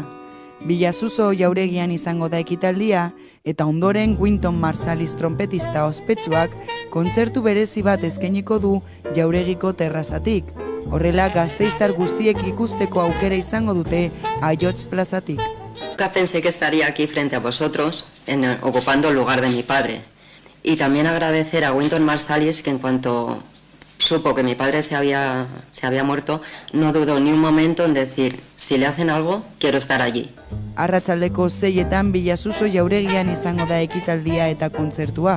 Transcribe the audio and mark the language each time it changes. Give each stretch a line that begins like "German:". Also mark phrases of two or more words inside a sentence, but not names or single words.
Basque: Billazuzo jauregian izango da ekitaldia eta ondoren Wynton Marsalis trompetista ospetsuak kontzertu berezi bat eskainiko du jauregiko terrazatik. Horrela gasteiztar guztiek ikusteko aukera izango dute Aiots plazatik.
Spanish: Nunca pensé que estaría aquí frente a vosotros, ocupando el lugar de mi padre. Y también agradecer a Wynton Marsalis, que en cuanto supo que mi padre se había muerto, no dudó ni un momento en decir, si le hacen algo, quiero estar allí.
Basque: Arratsaldeko 6etan Billazuzo jauregian izango da ekitaldia eta kontzertua.